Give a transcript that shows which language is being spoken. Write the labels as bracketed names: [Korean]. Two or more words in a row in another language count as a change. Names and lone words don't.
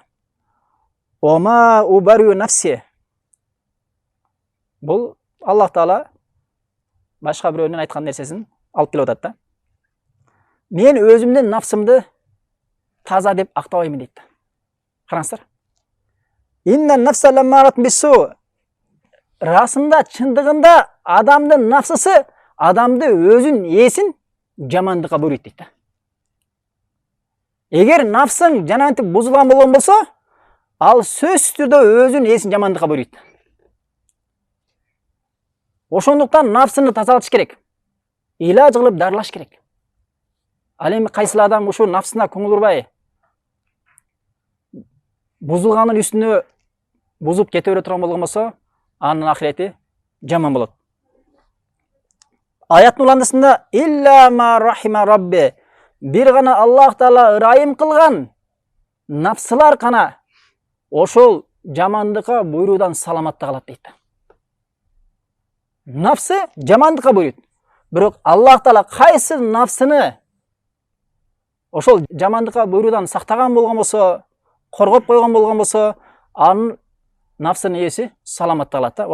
[Arabic] وما أبرئ نفسي. [Kyrgyz] Бул Аллах Таала башка бирөөнүн айткан нерсесин алып келип атат да. Мен өзүмдүн нафсымды таза деп актабаймын дейт да. Караңыздар. [Arabic] إن النفس لأمارة بالسوء. [Kyrgyz] Расында, чындыгында адамдын нафсысы адамды өзүн ээсин жамандыкка буйруйт дейт да. Эгер нафсың жанантип бузулган болгон болсо, ал сөзсүз түрдө өзүн ээсин жамандыкка буйруйт. Ошондуктан нафсыны тазалатыш керек. Илаж кылып дарылаш керек. Ал эми кайсыл адам ушу нафсына көңүл бурбай, бузулганын үстүнө бузуп кете бере турган болгон болсо, анын ахирети жаман болот. Аяттын уландысында [Arabic] إلا ما رحم ربي, [Kyrgyz] бир гана Аллах Таала ырайым кылган нафсылар гана ошол жамандыкка буйруудан саламатта калат дейт. Нафсы жамандыкка буйруйт. Бирок Аллах Таала кайсы нафсыны ошол жамандыкка буйруудан сактаган болгон болсо, коргоп койгон болгон болсо, анын нафсынын ээси саламатта калат да.